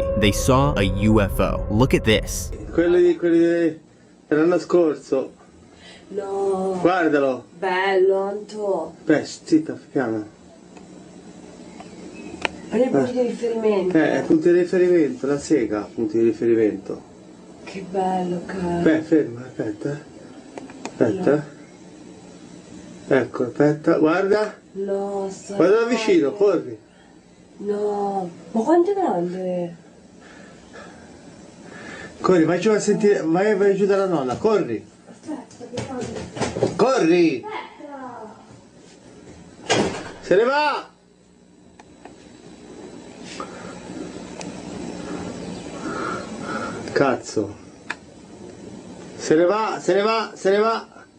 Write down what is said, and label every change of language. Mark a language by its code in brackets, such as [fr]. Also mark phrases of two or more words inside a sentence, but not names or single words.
[en] They saw a UFO. Look at this. [it] Quelli dell'anno scorso. No. Guardalo. Bello, Anto. Beh, zitta, fiamma. Prendi punti di riferimento. Punti di riferimento, la sega, punti di riferimento. Che bello, caro. Beh, ferma, aspetta. Aspetta. Ecco, aspetta, guarda. No, sta. Guarda da vicino, corri. No, ma quanto è grande? Corri, vai giù a sentire, vai giù dalla nonna, corri. Aspetta, che cosa? Corri! Aspetta! Se ne va! Cazzo. Se ne va, se ne va, se ne va.